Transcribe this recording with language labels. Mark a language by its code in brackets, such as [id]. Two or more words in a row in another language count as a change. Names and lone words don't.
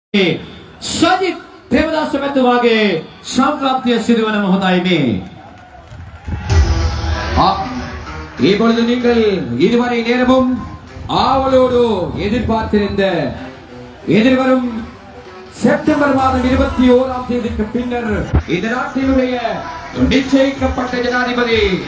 [si] සජිත් ප්‍රේමදාස මැතිතුමාගේ සම්ප්‍රාප්තිය සිදුවන මොහොතයි [ta] இப்பொழுது நீங்கள் இதுவரை நேரமும் ஆவலோடு எதிர்பார்த்திருந்த எதிர்வரும் செப்டம்பர் மாதம் 21ஆம் தேதிக்கு பின்னர் இந்த நாட்டினுடைய நிச்சயிக்கப்பட்ட ஜனாதிபதி